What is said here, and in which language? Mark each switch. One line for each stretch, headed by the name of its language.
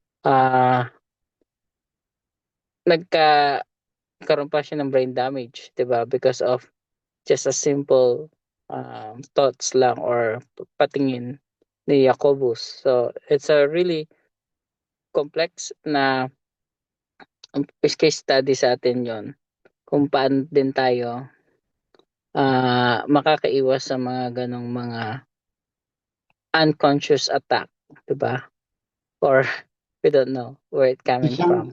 Filipino: Ah, nagkaroon pa siya ng brain damage, 'di ba?
English: Because of just a simple thoughts lang or patingin ni Jacobus. So it's a really
Filipino: complex na case study sa atin yon kung paano din tayo makakaiwas sa mga ganong mga unconscious attack, 'di ba?
English: Or we don't know where it coming from.